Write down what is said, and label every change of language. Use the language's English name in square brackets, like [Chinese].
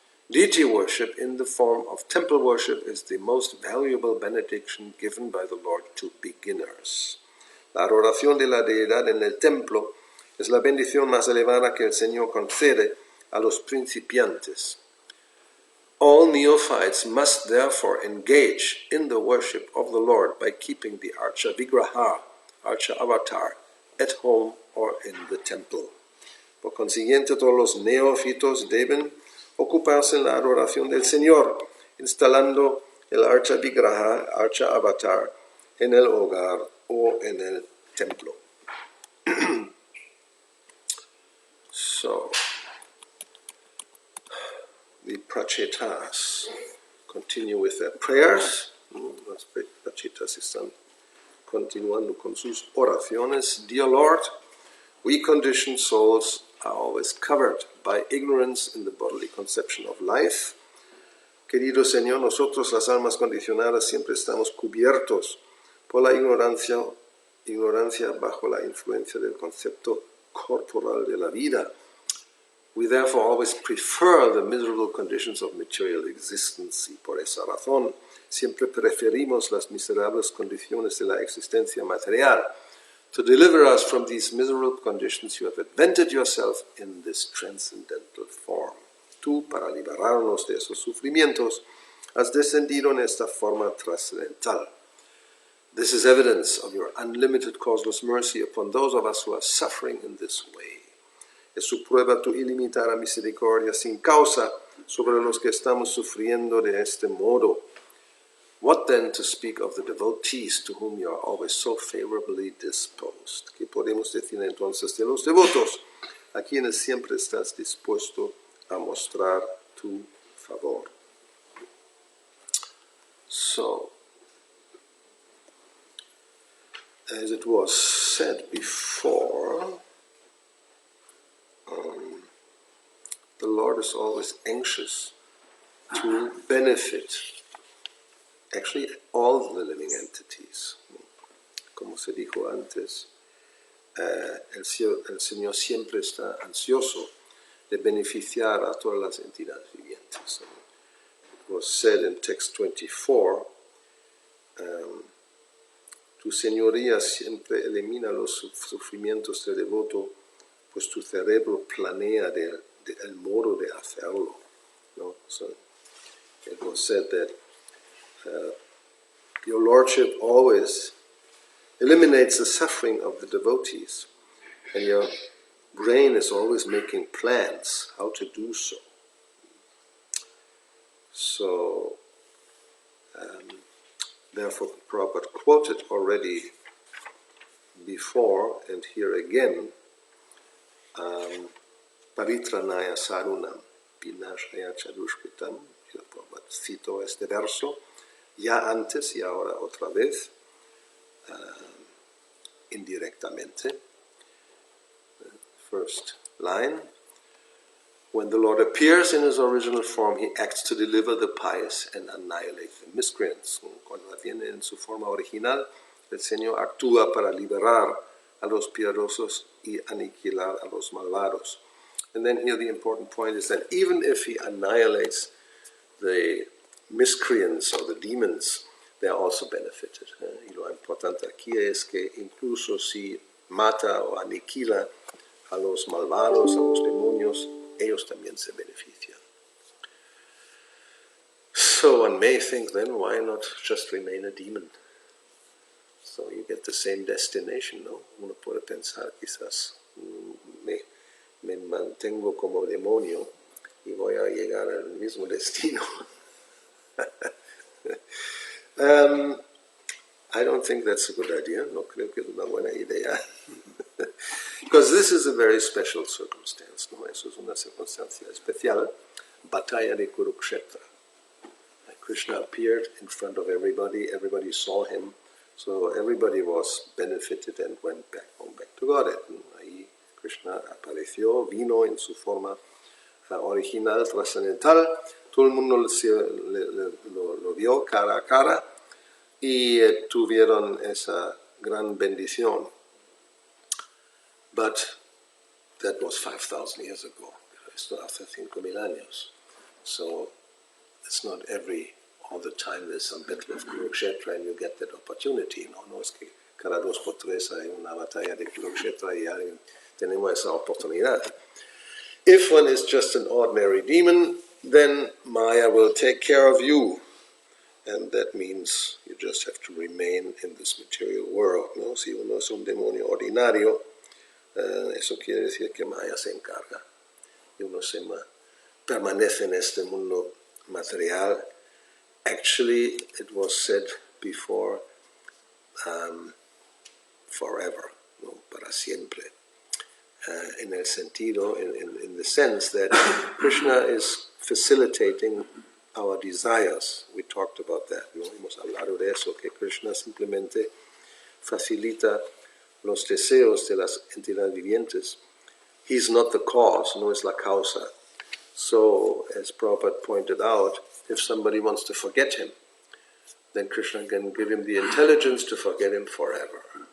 [English] Deity worship in the form of temple worship is the most valuable benediction given by the Lord to beginners. [Spanish] La adoración de la deidad en el templo es la bendición más elevada que el Señor concede a los principiantes. [English] All neophytes must therefore engage in the worship of the Lord by keeping the Archa Vigraha, Archa Avatar, at home or in the temple. [Spanish] Por consiguiente, todos los neófitos deben ocuparse en la adoración del Señor, instalando el Archa Vigraha, Archa Avatar, en el hogar o en el templo. [English] So, the Pracetas continue with their prayers. [Spanish] Las Pracetas están continuando con sus oraciones. [English] Dear Lord, we conditioned souls are always covered by ignorance in the bodily conception of life. [Spanish] Querido Señor, nosotros las almas condicionadas siempre estamos cubiertos por la ignorancia bajo la influencia del concepto corporal de la vida. [English] We therefore always prefer the miserable conditions of material existence, [Spanish] y por esa razón siempre preferimos las miserables condiciones de la existencia material. [English] To deliver us from these miserable conditions, you have invented yourself in this transcendental form. [Spanish] Tú, para liberarnos de esos sufrimientos, has descendido en esta forma trascendental. [English] This is evidence of your unlimited causeless mercy upon those of us who are suffering in this way. [Spanish] Es su prueba tu ilimitada misericordia sin causa sobre los que estamos sufriendo de este modo. [English] What then to speak of the devotees to whom you are always so favorably disposed? [Spanish] ¿Qué podemos decir entonces de los devotos a quienes siempre estás dispuesto a mostrar tu favor? [English] So, as it was said before, the Lord is always anxious to benefit actually all the living entities. [Spanish] Como se dijo antes, el Señor siempre está ansioso de beneficiar a todas las entidades vivientes. [English] It was said in text 24, [Spanish] tu señoría siempre elimina los sufrimientos del devoto, pues tu cerebro planea el modo de hacerlo. No? [English] So it was said that your Lordship always eliminates the suffering of the devotees, and your brain is always making plans how to do so. So, therefore, Prabhupada quoted already before, and here again, Paritranaya Sarunam, Vinashaya Chadushkritam. [Spanish] Prabhupada citó este verso ya antes y ahora otra vez, indirectamente. [English] First line, when the Lord appears in his original form, he acts to deliver the pious and annihilate the miscreants. [Spanish] Cuando viene en su forma original, el Señor actúa para liberar a los piadosos y aniquilar a los malvados. [English] And then here the important point is that even if he annihilates the miscreants or the demons, they are also benefited. [Spanish] Y lo importante aquí es que incluso si mata o aniquila a los malvados, a los demonios, ellos también se benefician. [English] So one may think then, why not just remain a demon? So you get the same destination, [Spanish] ¿no? Uno puede pensar quizás, me mantengo como demonio y voy a llegar al mismo destino. [English] I don't think that's a good idea. [Spanish] No creo que es una buena idea. [English] Because this is a very special circumstance. [Spanish] ¿No? Eso es una circunstancia especial. Batalla de Kurukshetra. [English] Krishna appeared in front of everybody. Everybody saw him. So everybody was benefited and went back to Godhead. [Spanish] Ahí Krishna apareció, vino en su forma original, trascendental. Todo el mundo lo vio cara a cara y tuvieron esa gran bendición. [English] But that was 5,000 years ago. [Spanish] Esto hace 5,000 años. [English] So it's not all the time there's some battle of Kurukshetra and you get that opportunity. [Spanish] No es que cada 2 por 3 hay una batalla de Kurukshetra y tenemos esa oportunidad. [English] If one is just an ordinary demon, then Maya will take care of you. And that means you just have to remain in this material world. [Spanish] ¿No? Si uno es un demonio ordinario, eso quiere decir que Maya se encarga. Y uno permanece en este mundo material. [English] Actually, it was said before, forever, [Spanish] ¿no? Para siempre. In el sentido, [English] in the sense that Krishna is facilitating our desires. We talked about that, [Spanish] ¿no? Hemos hablado de eso, que Krishna simplemente facilita los deseos de las entidades vivientes. [English] He's not the cause, [Spanish] no es la causa. [English] So, as Prabhupada pointed out, if somebody wants to forget him, then Krishna can give him the intelligence to forget him forever.